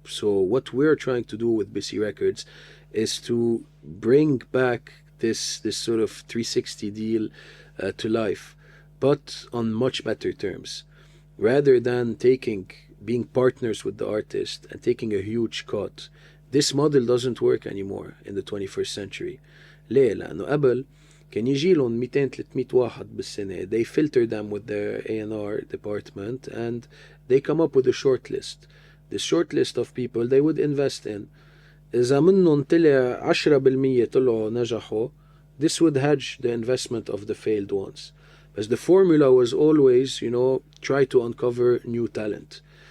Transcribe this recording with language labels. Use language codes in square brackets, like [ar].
[en] So what we're trying to do with BC Records is to bring back this sort of 360 deal to life, but on much better terms. Rather than being partners with the artist and taking a huge cut, this model doesn't work anymore in the 21st century. [ar] ليه؟ لأنه قبل كان يجي لهم 200-300 واحد بالسنة. [en] They filter them with their A&R department and they come up with a short list. The short list of people they would invest in. [ar] إذا منهم طلع 10% طلعوا نجحوا, [en] this would hedge the investment of the failed ones. But the formula was always, try to uncover new talent.